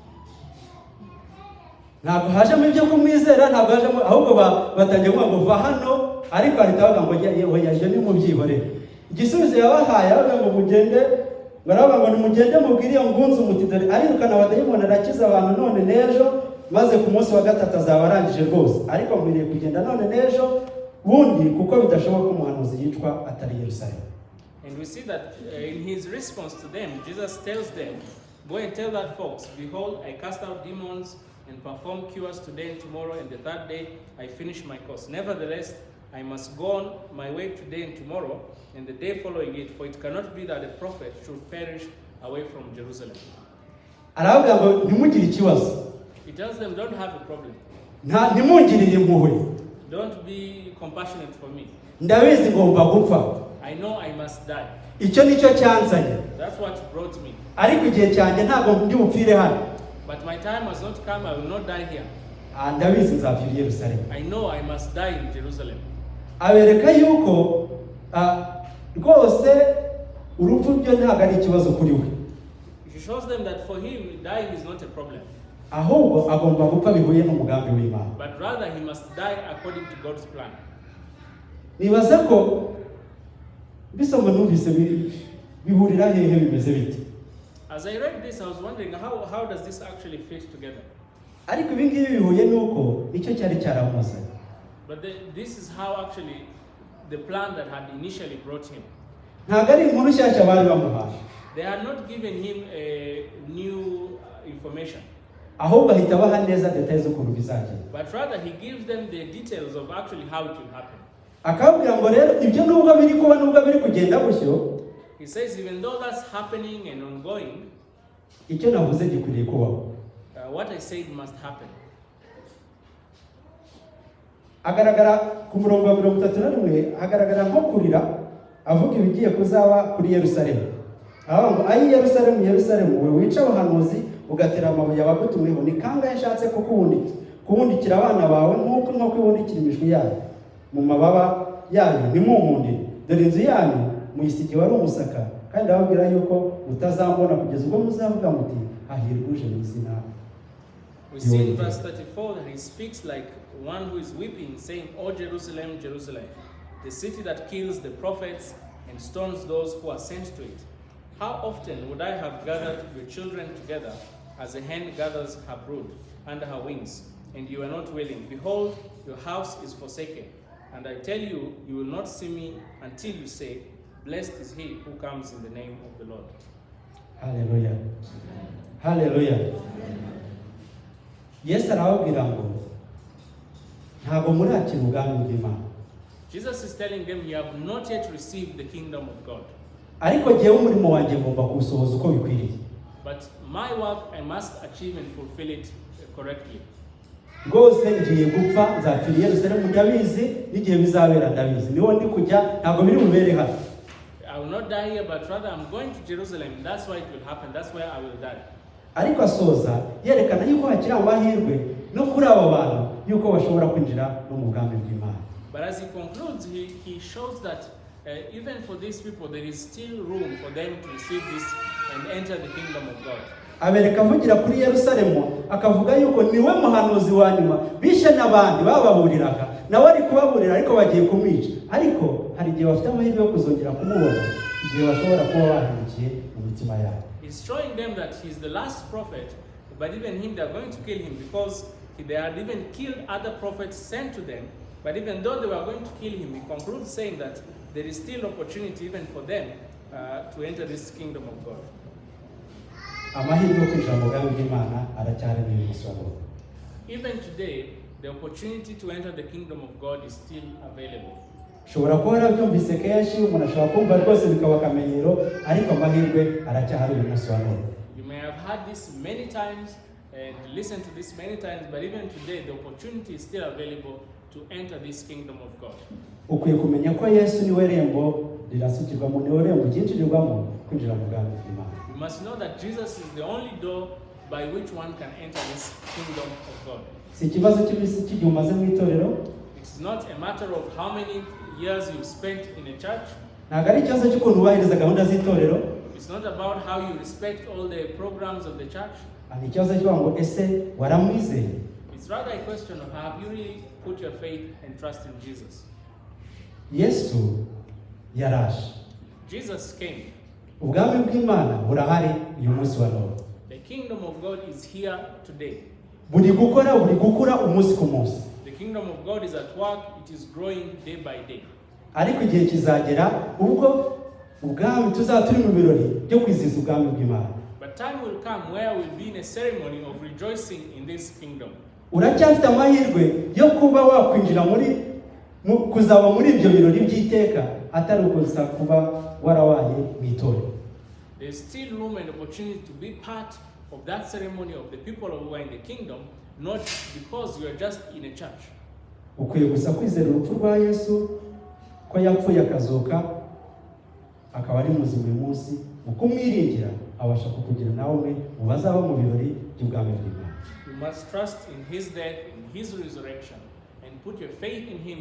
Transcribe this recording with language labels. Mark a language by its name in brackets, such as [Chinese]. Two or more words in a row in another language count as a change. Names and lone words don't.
[Kinyarwanda] Ntabwo hajemo ibyo kumwizera, ntabwo hajemo, ahubwo batangiye kuvuga ngo va hano, ariko ahita bavuga ngo yaje ni mubyihorere. Igisubizo yabahaye avuga ngo mugende, baravuga ngo nimugende mubwire iyo ngunzu muti dore arirukana abadayimoni arakiza abantu none n'ejo maze ku munsi wa gatatu azaba arangije rwose, ariko nkwiriye kugenda none n'ejo bundi kuko bidashoboka ko umuhanuzi yicwa atari Yerusalemu. [English] And we see that in his response to them, Jesus tells them, go and tell that folks, behold, I cast out demons and perform cures today and tomorrow, and the third day I finish my course. Nevertheless, I must go on my way today and tomorrow, and the day following it, for it cannot be that a prophet should perish away from Jerusalem. [Kinyarwanda] Aravuga ngo ntimugire ikibazo. [English] He tells them, don't have a problem. [Kinyarwanda] Ntimungirire impuhwe. [English] Don't be compassionate for me. [Kinyarwanda] Ndabizi ngomba gupfa. [English] I know I must die. [Kinyarwanda] Icyo nicyo cyanzanye. [English] That's what brought me. [Kinyarwanda] Ariko igihe cyanjye ntabwo ndi bupfire hano. [English] But my time has not come. I will not die here. [Kinyarwanda] Ndabizi nzapfira i Yerusalemu. [English] I know I must die in Jerusalem. [Kinyarwanda] Abereka yuko rwose urupfu byo ntabwo ari ikibazo kuri we. [English] He shows them that for him dying is not a problem. [Kinyarwanda] Ahubwo agomba gupfa bihuye n'umugambi w'Imana. [English] But rather he must die according to God's plan. [Kinyarwanda] Nibaza ko bisoma numvise bihurira hehe bimeze bite. [English] As I read this, I was wondering how does this actually fit together? [Kinyarwanda] Ariko ibi ngibi bihuye nuko icyo cyari cyaramuzanye. [English] But this is how actually the plan that had initially brought him. [Kinyarwanda] Ntabwo ari inkuru nshyashya bari bamuhaye. [English] They had not given him a new information. [Kinyarwanda] Ahubwo ahita baha neza details z'ukuntu bizagenda. [English] But rather he gives them the details of actually how it will happen. [Kinyarwanda] Akabwira ngo rero ibyo nubwo biri kuba nubwo biri kugenda gutyo. [English] He says even though that's happening and ongoing, [Kinyarwanda] icyo navuze gikwiriye kubaho. [English] What I said must happen. [Kinyarwanda] Agaragara ku murongo wa 31 hagaragara nko kurira avuga ibigiye kuzaba kuri Yerusalemu. Aho ayi Yerusalemu Yerusalemu we wica abahanuzi ugatera amabuye abagutumweho ni kanga yashatse ko kubundikira abana bawe nkuko ibundikira imishwi yayo mu mababa yayo ntimunkundire dore inzu yanyu muyisigi wari umusaka kandi ababwira yuko mutazambona kugeza ubwo muzavuga muti hahiruje mu izina. [English] We see in verse 34 that he speaks like one who is weeping, saying, O Jerusalem, Jerusalem, the city that kills the prophets and stones those who are sent to it. How often would I have gathered your children together as a hen gathers her brood under her wings, and you are not willing? Behold, your house is forsaken. And I tell you, you will not see me until you say, blessed is he who comes in the name of the Lord. Hallelujah. Hallelujah. [Kinyarwanda] Yesu arababwira ngo ntabwo murakira ubwami bw'Imana. [English] Jesus is telling them, you have not yet received the kingdom of God. [Kinyarwanda] Ariko jyewe umurimo wanjye ngomba kuwusohoza uko bikwiriye. [English] But my work I must achieve and fulfill it correctly. [Kinyarwanda] Rwose ngiye gupfa nzapfira i Yerusalemu ndabizi n'igihe bizabera ndabizi. Niho ndi kujya ntabwo biri bubere hano. [English] I will not die here, but rather I'm going to Jerusalem. That's why it will happen. That's where I will die. [Kinyarwanda] Ariko asoza yerekana yuko hakiri amahirwe no kuri abo bantu yuko bashobora kwinjira no mu bwami bw'Imana. [English] But as he concludes, he shows that even for these people, there is still room for them to receive this and enter the kingdom of God. [Kinyarwanda] Abereka avugira kuri Yerusalemu akavuga yuko niwe muhanuzi wa nyuma bishe n'abandi bababuriraga nawe ari kubaburira ariko bagiye kumwica ariko hari igihe bafite amahirwe yo kuzongera kumubona igihe bashobora kuba bahindukiye mu mitima yabo. [English] He's showing them that he's the last prophet, but even him they are going to kill him because they had even killed other prophets sent to them. But even though they were going to kill him, he concludes saying that there is still opportunity even for them to enter this kingdom of God. [Kinyarwanda] Amahirwe yo kwinjira mu bwami bw'Imana aracyari mu musoro. [English] Even today, the opportunity to enter the kingdom of God is still available. [Kinyarwanda] Ushobora kuba warabyumvise kenshi umuntu ashobora kumva rwose bikaba akamenyero ariko amahirwe aracyahari mu munsi wa none. [English] You may have heard this many times and listened to this many times, but even today the opportunity is still available to enter this kingdom of God. [Kinyarwanda] Ukwiye kumenya ko Yesu niwe rembo rirasukirwamo niwe rembo ryinjirirwamo kwinjira mu bwami bw'Imana. [English] You must know that Jesus is the only door by which one can enter this kingdom of God. [Kinyarwanda] Si ikibazo cy'igihe umaze mu itorero. [English] It's not a matter of how many years you've spent in a church. [Kinyarwanda] Ntabwo ari ikibazo cy'ukuntu ubahiriza gahunda z'itorero. [English] It's not about how you respect all the programs of the church. [Kinyarwanda] Ni ikibazo cy'uko ngo ese waramwizeye. [English] It's rather a question of have you really put your faith and trust in Jesus. [Kinyarwanda] Yesu yaraje. [English] Jesus came. [Kinyarwanda] Ubwami bw'Imana burahari uyu munsi wa none. [English] The kingdom of God is here today. [Kinyarwanda] buri gukura umunsi ku munsi. [English] The kingdom of God is at work, it is growing day by day. [Kinyarwanda] Ariko igihe kizagera ubwo ubwami tuzaba turi mu birori byo kwizihiza ubwami bw'Imana. [English] But time will come where we'll be in a ceremony of rejoicing in this kingdom. [Kinyarwanda] Uracyafite amahirwe yo kuba wakwinjira kuzaba muri ibyo birori by'iteka atari ukuza kuba warabaye mu itorero. [English] There's still room and opportunity to be part of that ceremony of the people who are in the kingdom, not because you are just in a church. [Kinyarwanda] Ukwiye gusa kwizera urupfu rwa Yesu ko yapfuye akazuka akaba ari muzima uyu munsi, ukumwiringira abasha kukugira nawe mu bazaba mu birori by'ubwami bw'Imana. [English] You must trust in his death, in his resurrection, and put your faith in him.